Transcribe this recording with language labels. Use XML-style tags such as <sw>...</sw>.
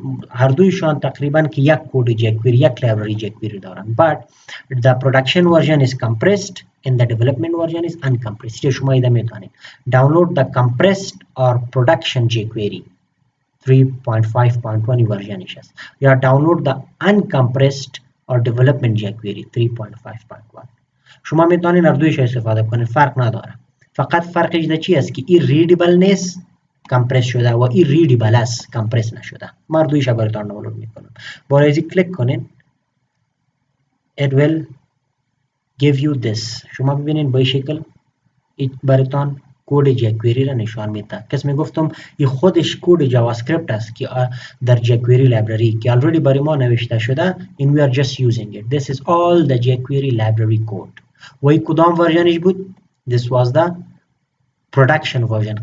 <fa>هر دویشان تقریبا که یک کد جکوئری یک لایبرری جکوئری دارن</fa> <en>but the production version is compressed and the development version is uncompressed.</en> <fa>شما ایده میتونید</fa> <en>download the compressed or production jQuery 3.5.20</en> <fa>ورژنش است یا</fa> <en>download the uncompressed or development jQuery 3.5.1.</en> <fa>شما میتونید هر دویش استفاده کنید، فرق نداره. فقط فرقش در چی است که این ریدیبل نیست کمپرس شده و این ریدیبل است کمپرس نشده. من دویش براتون دانلود میکنم. برای ازی کلیک کنین</fa> <en>it will give you this.</en> <fa>شما ببینین با این شکل براتون کد جکوئری را نشان میده. کس میگفتم این خودش کد جاوا اسکریپت است که در جکوئری لایبرری که already برای ما نوشته شده</fa> <en>and we are just using it. This is all the jQuery library code.</en> <fa>و این کدام ورژنش بود؟</fa> <en>This was the production version.</en>